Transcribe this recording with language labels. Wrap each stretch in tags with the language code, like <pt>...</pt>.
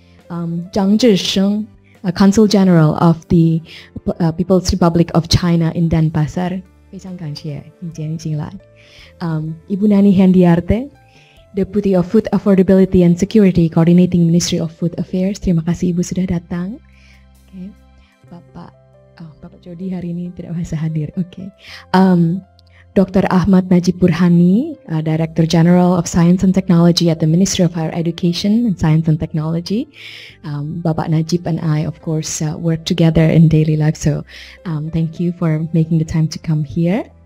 <en>Zhang Zhisheng, Consul General of the People's Republic of China in Denpasar.</en> <zh>非常感谢你今天进来。</zh> <en>Ibu Nani Hendiarte, Deputy of Food Affordability and Security, Coordinating Ministry of Food Affairs.</en> <id>Terima kasih Ibu sudah datang. Okay. Bapak Jody hari ini tidak bisa hadir.</id> <en>Okay. Dr. Ahmad Najib Burhani, Director General of Science and Technology at the Ministry of Higher Education and Science and Technology. Bapak Najib and I, of course, work together in daily life. So thank you for making the time to come here.</en>